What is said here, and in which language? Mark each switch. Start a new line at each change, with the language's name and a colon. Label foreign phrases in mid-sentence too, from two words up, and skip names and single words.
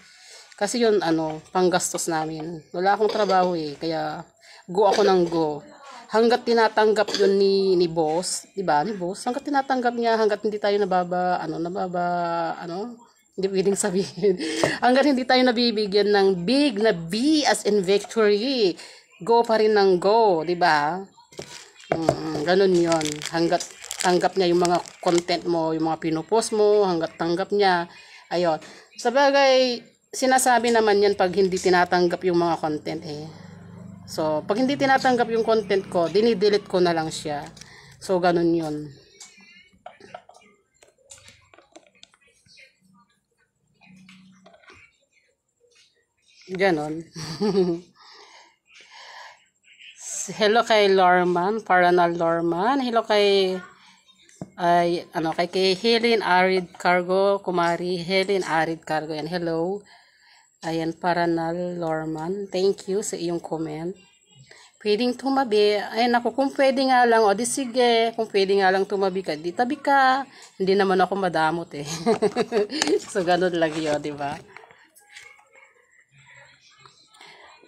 Filipino: Kasi yun, panggastos namin. Wala akong trabaho kaya go ako ng go. Hanggat tinatanggap yun ni boss, di ba? Ni boss, hanggat tinatanggap niya, hanggat hindi tayo hindi pwedeng sabihin. Hanggat hindi tayo nabibigyan ng big na B
English: as in victory.
Filipino: Go pa rin ng go, di ba? Ganun yon. Hanggat tanggap niya yung mga content mo, yung mga pinupost mo, hanggat tanggap niya. Ayun. Sabagay, sinasabi naman yan pag hindi tinatanggap yung mga content So, pag hindi tinatanggap yung content ko, dinidelete ko na lang siya. So, ganun yun. Ganon. Hello kay Lorman, Paranal Lorman. Hello kay kay Helen Arid Cargo, Kumari Helen Arid Cargo. Yan, hello. Ayan, Paranal Lorman.
English: Thank you
Filipino: sa iyong comment. Pwedeng tumabi. Ayan ako, kung pwede nga lang, di sige. Kung pwede nga lang tumabi ka, di tabi ka. Hindi naman ako madamot So, ganun lang yun, di ba?